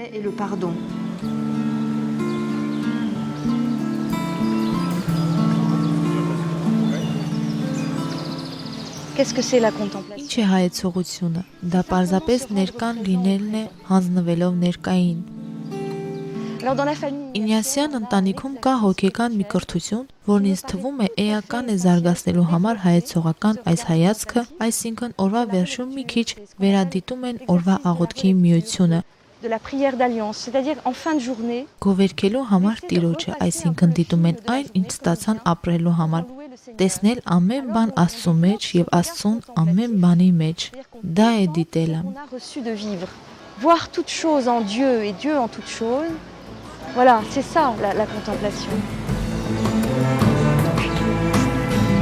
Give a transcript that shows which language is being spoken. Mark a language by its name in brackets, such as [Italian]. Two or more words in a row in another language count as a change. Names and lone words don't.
[Armenian] Ինչ է հայեցողությունը։ Դա պարզապես ներկան լինելն է հանձնվելով ներկային։ Ինյասյան ընտանիքում կա հոգեկան մի կրթություն, որն ինձ թվում է էական է զարգացնելու համար հայեցողական այս հայացքը, այսինքն օրվա վերջում մի քիչ վերադիտում են օրվա աղոթքի միությունը։ Գովերքելու համար Տիրոջը, այսինքն դիտում են այն, ինչ ստացան ապրելու համար, տեսնել ամեն բան Աստծո մեջ եւ Աստծուն ամեն բանի մեջ։ Դա է դիտելը։ [French] Voir toute chose en Dieu et Dieu en toute chose. Voilà, c'est ça la contemplation.